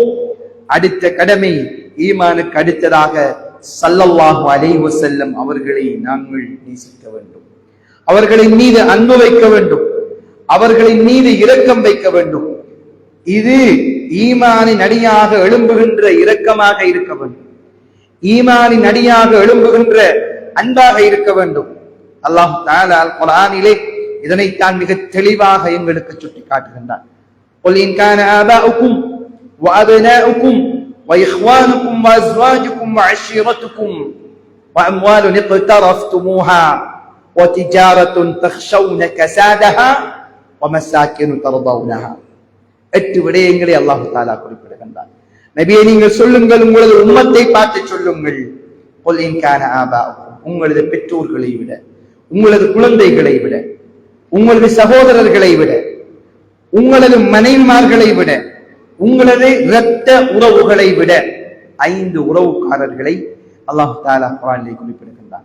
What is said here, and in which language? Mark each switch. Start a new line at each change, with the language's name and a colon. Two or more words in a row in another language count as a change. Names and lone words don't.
Tamil: அடுத்த கடமை, ஈமானுக்கு அடுத்ததாக
Arabic: صلى الله عليه وسلم
Tamil: அவர்களை நாங்கள் நேசிக்க வேண்டும், அவர்களின் மீது அன்பு வைக்க வேண்டும், அவர்களின் மீது இரக்கம் வைக்க வேண்டும். இது ஈமானின் அடியாக எழும்புகின்ற இரக்கமாக இருக்க வேண்டும், ஈமானின் அடியாக எழும்புகின்ற அன்பாக இருக்க வேண்டும்.
Arabic: الله تعالى
Tamil: அல் குர்ஆனிலே இதனைத்தான் மிக தெளிவாக எங்களுக்கு சுட்டி காட்டுகின்றார்.
Arabic: قل إن كان آباؤكم وأبناؤكم وإخوانكم وأزواجكم وعشيرتكم وأموال اقترفتموها وتجارة تخشون كسادها ومساكن ترضونها.
Tamil: 8 விடயங்களை
Arabic: الله تعالى
Tamil: குறிப்பிடுகின்றார். நபியே, நீங்கள் சொல்லுங்கள், உங்களது உம்மத்தை பார்த்து சொல்லுங்கள்.
Arabic: قل إن كان آباؤكم,
Tamil: உங்களது பெற்றோர்களை விட, உங்களது குழந்தைகளை விட, உங்களது சகோதரர்களை விட, உங்களது மனைவிமார்களை விட, உங்களது இரத்த உறவுகளை விட 5 உறவுக்காரர்களை
Arabic: الله تعالى
Tamil: குர்ஆனிலே குறிப்பிடுகின்றார்.